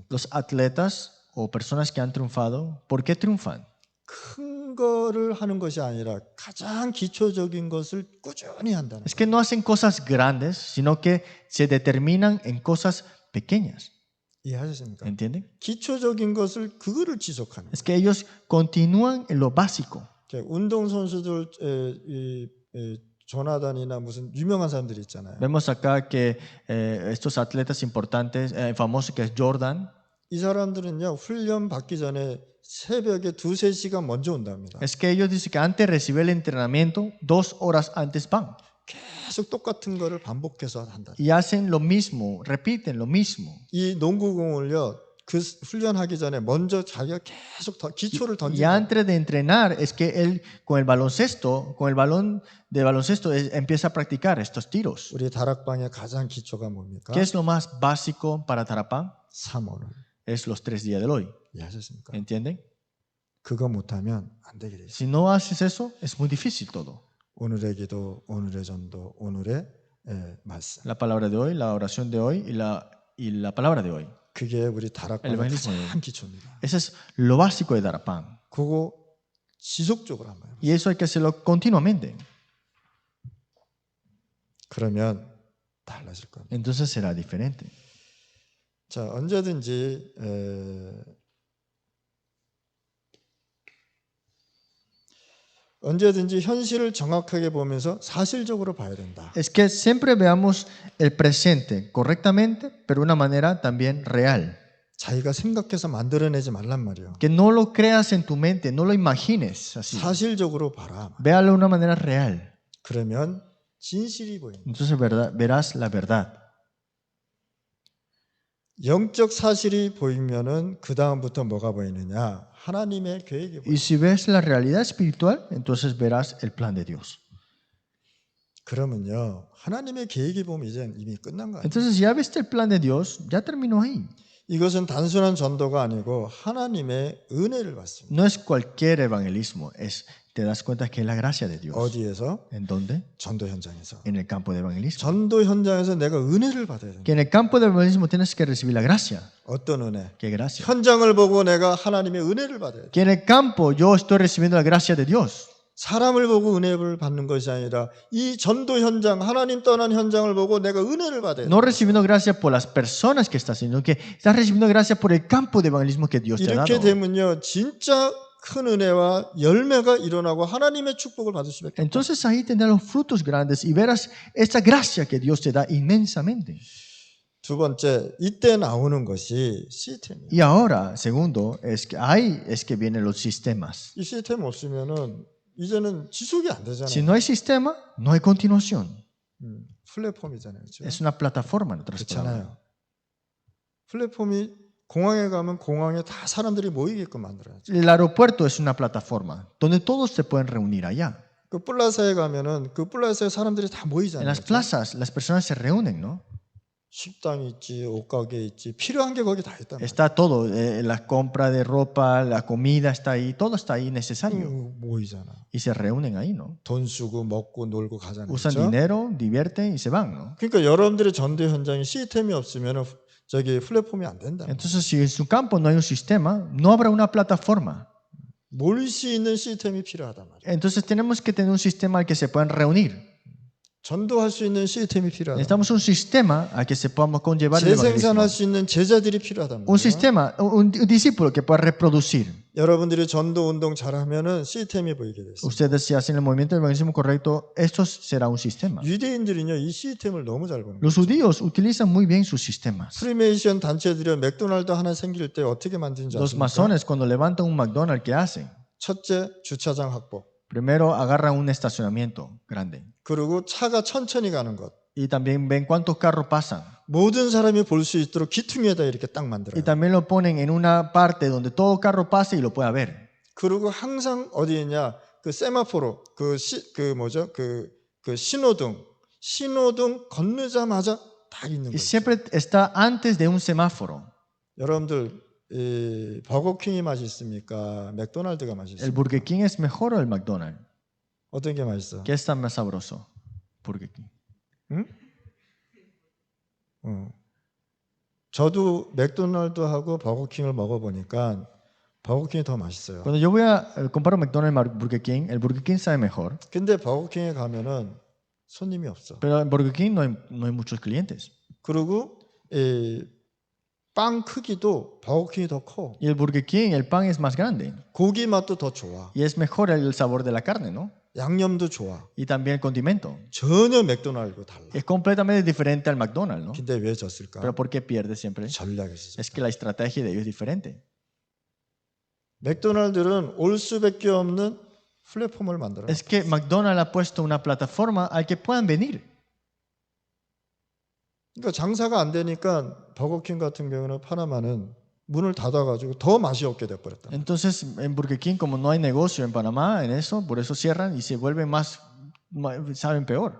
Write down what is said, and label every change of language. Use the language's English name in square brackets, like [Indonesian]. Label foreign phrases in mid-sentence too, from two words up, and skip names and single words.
[Spanish] Los atletas o personas que han triunfado, ¿por qué triunfan? [Korean] 큰 거를 하는 것이 아니라 가장 기초적인 것을 꾸준히 한다는 [Spanish] Es que no hacen cosas grandes, sino que se determinan en cosas pequeñas. [Korean] 이해하셨습니까? [Spanish] ¿Entienden? [Korean] 기초적인 것을 그거를 지속하는 [Spanish] Es que ellos continúan en lo básico. [Korean] 거예요. 운동 선수들 조나단이나 무슨 유명한 사람들이 있잖아요. [Spanish] Vemos acá que estos atletas importantes, famosos que es Jordan, [Korean] 이 사람들은요 훈련 받기 전에 새벽에 2-3시간 먼저 온답니다. [Spanish] es que ellos dicen que antes de recibir el entrenamiento, 2 horas antes van. [Korean] 계속 똑같은 거를 반복해서 한다. [Spanish] Y hacen lo mismo, repiten lo mismo. [Korean] 이 농구공을요 그 훈련하기 전에 먼저 자기가 계속 기초를 [Spanish] Y [Korean] 던지고 [Spanish] antes de entrenar, es que él con el baloncesto, con el balón de baloncesto, empieza a practicar estos tiros. [Korean] 우리 다락방의 가장 기초가 뭡니까? [Spanish] ¿Qué es lo más básico para Tarapán? [Korean] 3오늘. [Spanish] Es los 3 días del hoy. [Korean] 이해하셨습니까? [Spanish] ¿Entienden? [Korean] 그거 못하면 안 되게 돼 있어요. [Spanish] Si no haces eso, es muy difícil todo. [Korean] 오늘의 기도, 오늘의 전도, 오늘의 말씀. [Spanish] La palabra de hoy, la oración de hoy y la palabra de hoy. [Korean] 그게 우리 다락방의 [Spanish] evangelismo. [Korean] 가장 기초입니다. [Spanish] Ese es lo básico de Tarapán. [Korean] 그거 지속적으로 한번 해보세요. [Spanish] Y eso hay que hacerlo continuamente. [Korean] 그러면 달라질 겁니다. [Spanish] Entonces será diferente. [Korean] 자, 언제든지 현실을 정확하게 보면서 사실적으로 봐야 된다. [Spanish] Es que siempre veamos el presente correctamente, pero de una manera también real. [Korean] 자기가 생각해서 만들어내지 말란 말이에요. [Spanish] Que no lo creas en tu mente, no lo imagines así. [Korean] 사실적으로 봐라. [Spanish] Véalo de una manera real. [Korean] 그러면 진실이 보인다. [Spanish] Entonces verás la verdad. [Korean] 영적 사실이 보이면은 그 다음부터 뭐가 보이느냐? 하나님의 계획이 보여. [Spanish] Y si ves la realidad espiritual, entonces verás el plan de Dios. [Korean] 그러면요, 하나님의 계획이 보면 이제 이미 끝난 거 아니에요? [Spanish] Entonces si ya viste el plan de Dios, ya terminó ahí. [Korean] 이것은 단순한 전도가 아니고 하나님의 은혜를 받습니다. [Spanish] No es cualquier evangelismo, te das cuenta que es la gracia de Dios. [Korean] 어디에서? [Spanish] ¿En dónde? [Korean] 전도 현장에서. [Spanish] En el campo de evangelismo. [Korean] 전도 현장에서 내가 은혜를 받아야 됩니다. [Spanish] Que en el campo de evangelismo tienes que recibir la gracia. [Korean] 어떤 은혜? [Spanish] ¿Qué gracia? [Korean] 현장을 보고 내가 하나님의 은혜를 받아야 돼. [Spanish] Que en el campo yo estoy recibiendo la gracia de Dios. [Korean] 사람을 보고 은혜를 받는 것이 아니라 이 전도 현장, 하나님 떠난 현장을 보고 내가 은혜를 받아야 돼. [Spanish] No recibiendo gracia por las personas que estás, sino que estás recibiendo gracia por el campo de evangelismo que Dios te ha [Korean] 이렇게 [Spanish] dado. [Korean] 되면요, 진짜 큰 은혜와 열매가 일어나고 하나님의 축복을 받을 수밖에 없다. [Spanish] Entonces ahí tendrás los frutos grandes y verás esta gracia que Dios te da inmensamente. [Korean] 두 번째, 이때 나오는 것이 시스템이에요. [Spanish] Y ahora, segundo, es que vienen los sistemas. [Korean] 이 시스템 없으면은 이제는 지속이 안 [Spanish] Si [Korean] 되잖아요. [Spanish] no hay sistema, no hay continuación. [Korean] 플랫폼이잖아요. 그렇죠? [Spanish] Es una plataforma, en otras palabras. [Korean] 그렇잖아요. 플랫폼이 공항에 가면 공항에 다 사람들이 모이게끔 만들어야죠. [Spanish] El aeropuerto es una plataforma donde todos se pueden reunir allá. [Korean] 그 플라자에 가면은 그 플라자에 사람들이 다 [Spanish] En [Korean] 모이잖아요. [Spanish] las [Korean] 그렇죠? [Spanish] plazas, las personas se reúnen, ¿no? [Korean] 식당이 있지, 옷가게 있지, 필요한 게 거기 다 있단 말이야. [Spanish] Está todo, la compra de ropa, la comida está ahí, todo está ahí necesario. [Korean] 모이잖아. [Spanish] Y se reúnen ahí, ¿no? [Korean] 돈 쓰고 먹고 놀고 가잖아요. [Spanish] Usan [Korean] 그렇죠? [Spanish] dinero, divierten y se van, ¿no? [Korean] 그러니까 여러분들의 전도 현장에 시스템이 없으면 저기 플랫폼이 안 된다. [Spanish] Entonces, si en su campo no hay un sistema, no habrá una plataforma. [Korean] 모일 수 있는 시스템이 필요하단 말이야. [Spanish] Entonces, tenemos que tener un sistema al que se puedan reunir. [Korean] 전도할 수 있는 시스템이 필요하다. [Spanish] Necesitamos un sistema al que se podamos conllevar el evangelismo. [Korean] 재생산할 수 있는 제자들이 필요하단 [Spanish] Un [Korean] 말이야. [Spanish] sistema, un discípulo que pueda reproducir. [Korean] 여러분들이 전도 운동 잘하면은 시스템이 보이게 됐어. [Spanish] Ustedes si hacen el movimiento del evangelismo correcto, esto será un sistema. [Korean] 유대인들은요 이 시스템을 너무 잘 보는 거예요. [Spanish] Los judíos utilizan muy bien sus sistemas. [Korean] 프리메이션 단체들이 맥도날드 하나 생길 때 어떻게 만드는지 [Spanish] Los [Korean] 아십니까? [Spanish] masones cuando levantan un McDonald's, ¿qué hacen? [Korean] 첫째 주차장 확보. [Spanish] Primero agarran un estacionamiento grande [Korean] 그리고 차가 천천히 가는 것. [Spanish] y también ven cuántos carros pasan. [Korean] 모든 사람이 볼 수 있도록 귀퉁이에다 이렇게 딱 [Spanish] Y [Korean] 만들어요. [Spanish] también lo ponen en una parte donde todo carro pase y lo pueda ver. [Korean] 그리고 항상 어디에 있냐? 그 세마포로 그 신호등 건너자마자 딱 있는 [Spanish] Y [Korean] 거죠. [Spanish] siempre está antes de un semáforo. [Korean] 여러분들 이 버거킹이 맛있습니까? 맥도날드가 [Spanish] ¿El [Korean] 맛있습니까? [Spanish] Burger King es mejor o el McDonald's? [Korean] 어떤 게 맛있어? [Spanish] ¿Qué está más sabroso? Burger King. [Korean] 응? 저도 맥도날드하고 버거킹을 먹어보니까 버거킹이 더 맛있어요. [Spanish] Cuando yo voy a comparo McDonald's y Burger King, el Burger King sabe mejor. [Korean] 근데 버거킹에 가면은 손님이 없어. [Spanish] Pero en Burger King no hay muchos clientes. [Korean] 그리고 빵 크기도 버거킹이 더 커. [Spanish] Y el Burger King, el pan es más grande. [Korean] 고기 맛도 더 좋아. [Spanish] Y es mejor el sabor de la carne, ¿no? [Korean] 양념도 좋아. [Spanish] Y también el condimento. [Korean] 전혀 맥도날드하고 달라. [Spanish] Es completamente diferente al McDonald's, ¿no? [Korean] 근데 왜 졌을까? [Spanish] Pero ¿por qué pierde siempre? [Korean] 전략이 있어. [Spanish] Es que la estrategia de ellos es diferente. [Korean] 맥도날드는 올 수밖에 없는 플랫폼을 만들어. [Spanish] Es que McDonald's ha puesto una plataforma al que puedan venir. [Korean] 그러니까 장사가 안 되니까 버거킹 같은 경우는 파나마는 문을 닫아가지고 더 맛이 없게 돼버렸다. [Spanish] Entonces, en Burger King, como no hay negocio en Panamá, en eso, por eso cierran y se vuelven saben peor.